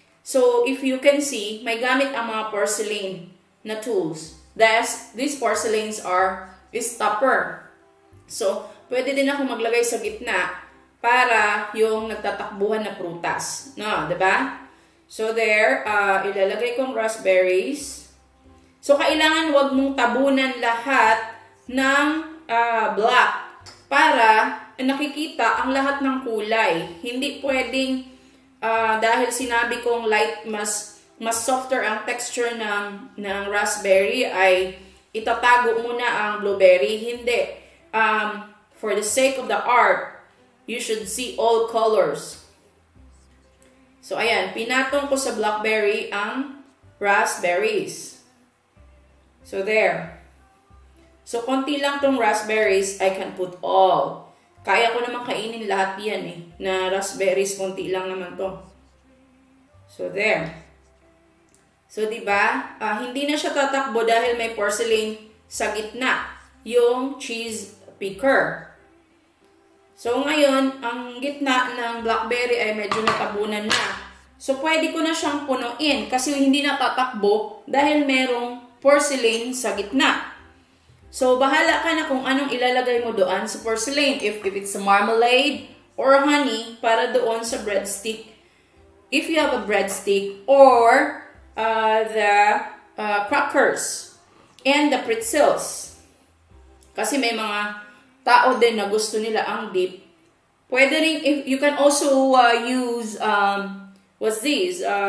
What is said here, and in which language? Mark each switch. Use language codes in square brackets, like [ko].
[tl] So, if you can see, may gamit ang mga porcelain na tools. [en] These porcelains is topper. [tl] So, pwede din ako maglagay sa gitna para yung nagtatakbuhan na prutas. No, diba? So, there, ilalagay kong raspberries. So, kailangan wag mong tabunan lahat ng black para nakikita ang lahat ng kulay. Hindi pwedeng, dahil sinabi kong light, mas softer ang texture ng raspberry, ay itatago muna ang blueberry. Hindi. [en] For the sake of the art, you should see all colors. [tl] So, ayan, pinatong ko sa blackberry ang raspberries. So, there. So, konti lang tong raspberries, [en] I can put all. [tl] Kaya ko naman kainin lahat yan eh, na raspberries, konti lang naman to. So, there. So, diba, hindi na siya tatakbo dahil may porcelain sa gitna, yung cheese picker. So, ngayon, ang gitna ng blackberry ay medyo natabunan na. So, pwede ko na siyang punuin kasi hindi na tatakbo dahil merong porcelain sa gitna. So, bahala ka na kung anong ilalagay mo doon sa porcelain. [en] If it's a marmalade or honey [tl] para doon sa breadstick. [en] If you have a breadstick or the crackers and the pretzels. [tl] Kasi may mga tao din na gusto nila ang dip. [en] Pwede rin, if you can also use, what's these?